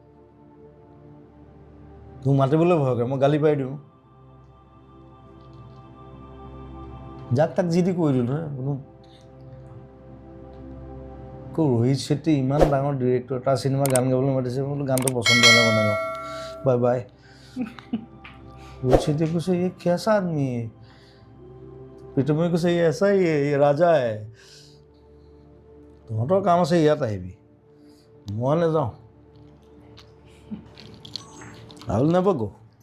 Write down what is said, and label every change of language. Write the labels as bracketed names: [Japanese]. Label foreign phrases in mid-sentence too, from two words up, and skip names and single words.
[Assamese] মোক মাতিবলৈ ভয় কৰে মই গালি পাৰি দিওঁ যাক তাক যি দি কৈ দিওঁ নহয় কোনো ৰোহিত শেট্টি ইমান ডাঙৰ ডিৰেক্টৰ তাৰ চিনেমা গান গাবলৈ মাতিছে মই বোলো গানটো পচন্দ হ'লে বনাই লওঁ [English] bye bye [Assamese] ৰোহিত শেট্টিয়ে কৈছে [Hindi] ये कैसा आदमी है [Assamese] পিটুমে কৈছে [Hindi] ये ऐसा ही है ये राजा है [Assamese] তহঁতৰ কাম আছে ইয়াত আহিবি মই নাযাওঁ [English] I will never go